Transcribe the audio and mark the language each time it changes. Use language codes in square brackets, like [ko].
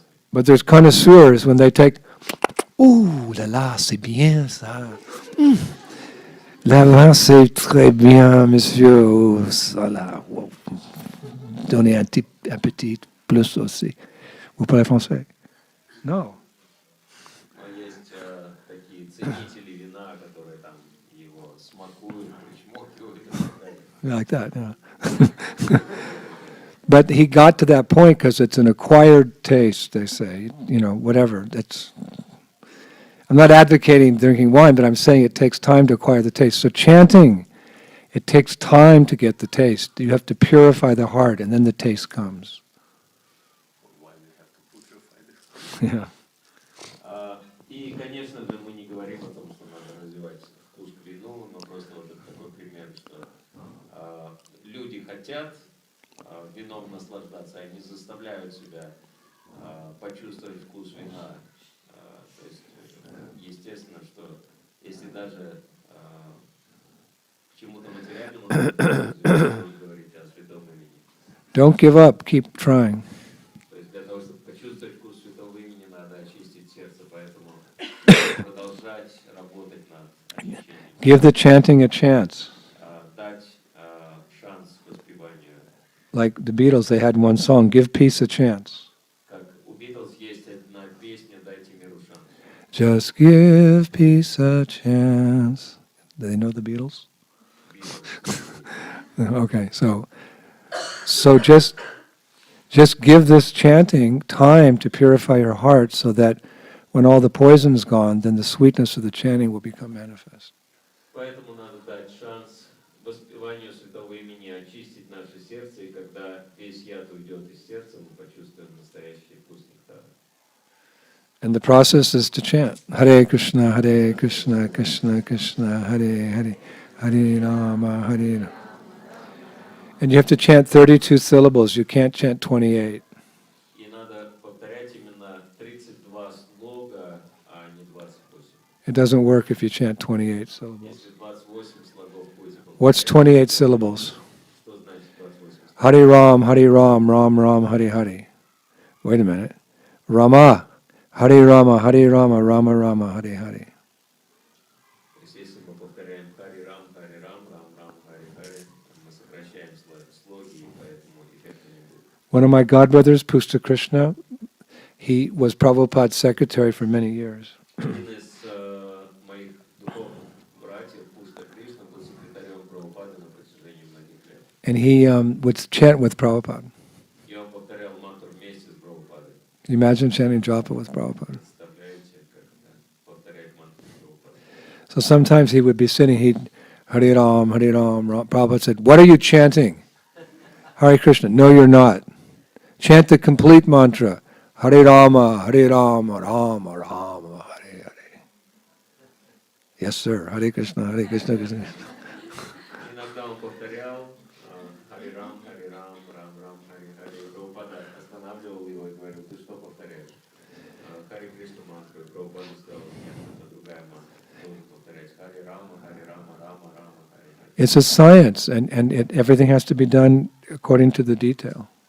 [en] But there's connoisseurs when they take, [fr] ouh là là, c'est bien ça. Là là, c'est très bien, monsieur. Oh, ça là. Wow. Donnez un petit plus aussi. Vous parlez français? Non. [ru] Но есть такие ценители вина, которые там его смакуют, причмокивают и так далее. [en] Like that, yeah. But he got to that point because it's an acquired taste, they say. You know, whatever. I'm not advocating drinking wine, but I'm saying it takes time to acquire the taste. So chanting, it takes time to get the taste. You have to purify the heart, and then the taste comes. Yeah. [ru] И, конечно же, мы не говорим о том, что надо развивать вкус к вину, но просто вот это такой пример, что люди хотят вином наслаждаться, они заставляют себя почувствовать вкус вина. То есть, естественно, что если даже к чему-то материальному говорить о святом имени. [en] Don't give up. Keep trying. [ru] То есть для того, чтобы почувствовать вкус святого имени, надо очистить сердце, поэтому продолжать работать над очищением. [en] Give the chanting a chance. [ru] Дать шанс воспеванию. [en] Like the Beatles, they had one song, Give Peace a Chance. [ru] Как у Beatles есть одна песня «Дайте миру шанс». [en] Just give peace a chance. Do they know the Beatles? Okay, so just give this chanting time to purify your heart so that when all the poison's gone, then the sweetness of the chanting will become manifest. [ru] Поэтому надо дать шанс воспеванию святого имени очистить наше сердце, и когда весь яд уйдет из сердца, мы почувствуем настоящий вкус нектара. [en] And the process is to chant [sa] Hare Krishna, Krishna Krishna, Hare Hare, Hare Rama, Hare Rama. [en] And you have to chant 32 syllables. You can't chant 28. [ru] И надо повторять именно 32 слога, а не 28. [en] It doesn't work if you chant 28 syllables. [ru] Если 28 слогов будете повторять. [en] What's 28 syllables? [ru] Что значит 28 слогов? [sa] Hare Ram, Ram Ram, Hare Hare. [en] Wait a minute. [sa] Rama, Hare Rama, Rama Rama, Hare Hare. [ru] То есть если мы повторяем Хари Рам, Рам Рам, Хари Хари, мы сокращаем слоги, и поэтому эффекта не будет. [en] One of my godbrothers, Pusta Krishna, he was Prabhupada's secretary for many years. [ru] Один из моих духовных братьев, Пуста Кришна, был секретарем Прабхупады на протяжении многих лет. [en] And he would chant with Prabhupada. [ru] И он повторял мантру вместе с Прабхупадой. [en] You imagine chanting japa with Prabhupada. [ru] Представляете, как повторять мантру с Прабхупадой? [en] So sometimes he would be sitting, he'd Hare Ram, Prabhupada said, "What are you chanting?" Hare Krishna. No, you're not. Chant the complete mantra. [sa] Hare Rama, Rama Rama, Hare Hare. [en] Yes, sir. [sa] Hare Krishna, Krishna Krishna. [ru] Иногда он повторял Хари Рам, Рам Рам, Хари Хари. Прабхупада останавливал его и говорил: ты что повторяешь? Хари Кришна мантру. И Прабхупада сказал: нет, это другая мантра. Должен повторять Хари Рама, Рама Рама, Хари Хари. [en] It's a science, and everything has to be done according to the detail.